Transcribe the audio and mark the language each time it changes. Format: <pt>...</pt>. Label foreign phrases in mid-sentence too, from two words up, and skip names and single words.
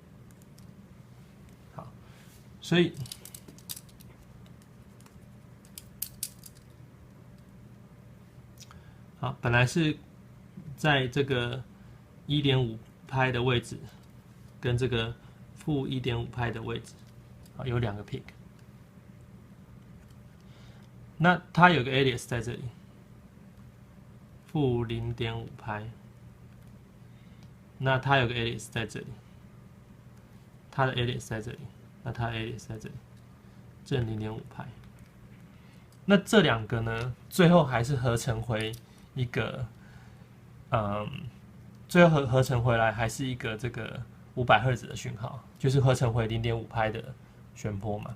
<zh>好，所以好，本来是在这個 1.5 派的位置，跟這個負 1.5 派的位置，有2個 peak。那它有個 alias 在這裡，負 0.5 派。那它有個 alias 在這裡，它的 alias 在這裡，那它的 alias 在這裡，正 0.5 派。那這兩個呢，最後還是合成回一個，最後合成回來還是一個這個500赫茲的訊號，就是合成回 0.5 派的旋波嘛。</zh>